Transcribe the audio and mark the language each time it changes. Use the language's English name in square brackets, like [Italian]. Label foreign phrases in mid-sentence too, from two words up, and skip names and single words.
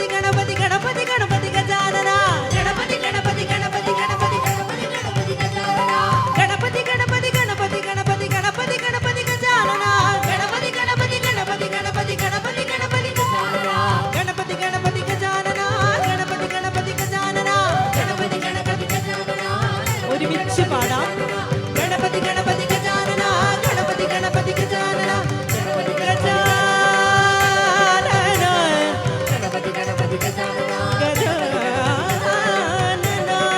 [Sanskrit] गणपति गणपति गणपति गजानना गणपति गणपति गणपति गणपति गणपति गणपति गजानना गणपति गणपति गणपति गणपति गणपति गणपति गजानना गणपति गणपति गणपति गणपति गणपति गणपति गजानना गणपति गणपति गजानना गणपति गणपति गजानना गणपति गणपति गजानना [Malayalam] ഒരുമിച്ച് പാടാം [Sanskrit] गणपति गणपति गजानन गणपति गणपति गजानन गणपति गजानन गणपति गणपति गजानन गजानन